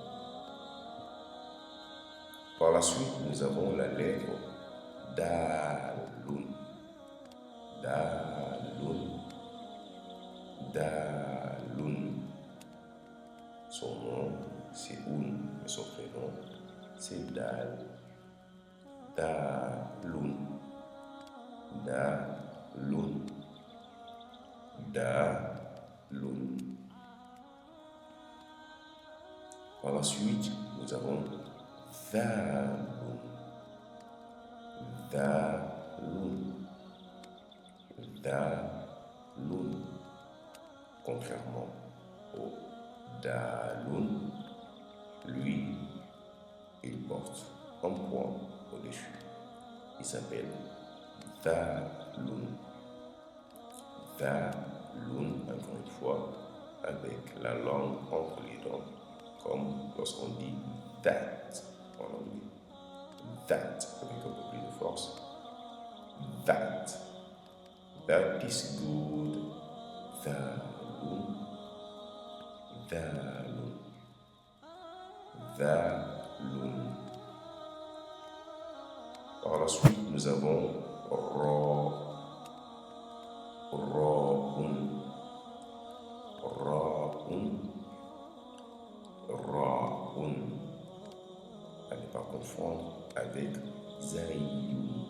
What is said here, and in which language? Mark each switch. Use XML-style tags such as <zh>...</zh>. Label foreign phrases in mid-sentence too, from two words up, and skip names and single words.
<fr>Par la suite, nous avons la lettre Dalun. Dalun. Dalun. Son nom, c'est Un, et son prénom, c'est Dal. Dalun. Dalun. Dalun. Par la suite, nous avons Dhalun. Dhalun. Dhalun. Contrairement au Dalun, lui, il porte un point au-dessus. Il s'appelle Dhalun. Dhalun, encore une fois, avec la langue entre les dents, comme lorsqu'on dit that en anglais. That, avec un peu plus de force.</fr> <en>That. That is good.</en> <fr>Dhalun. Dhalun. Dhalun. Par la suite, nous avons Ra'un. Ra'un. Ra'un. À ne pas confondre avec Zayyun.</fr>